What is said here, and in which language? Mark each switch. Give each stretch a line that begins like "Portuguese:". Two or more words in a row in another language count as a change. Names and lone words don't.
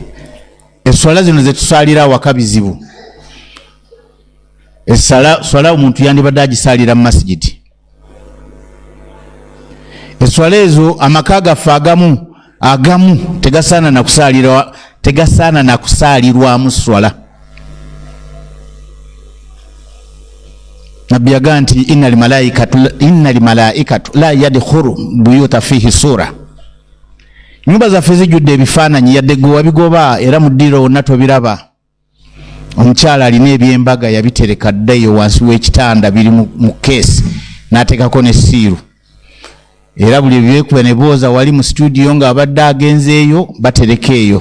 Ganda: Eswala zino ze tusaalira awaka bizibu. Eswala omuntu yandibadde agisaalira mu masigiti. Eswala ezo amaka gaffe agamu tegasaana na kusaalirwamu swala. Nabbi yagaa nti
Arabic: إن الملائكة لا يدخل بيوتا فيه صورة.
Ganda: Nyumba zaffe zijjudde ebifaananyi yadde gwe wabigoba era mu ddiiro wonna tobiraba. Omukyala alina ebyembaga yabitereka ddeyo wansi w'ekitanda biri mu keesi n'ateekako n'essiiru. Era buli byekuba ne booza wali mu studio ng'abadde agenzeeyo batereka eyo.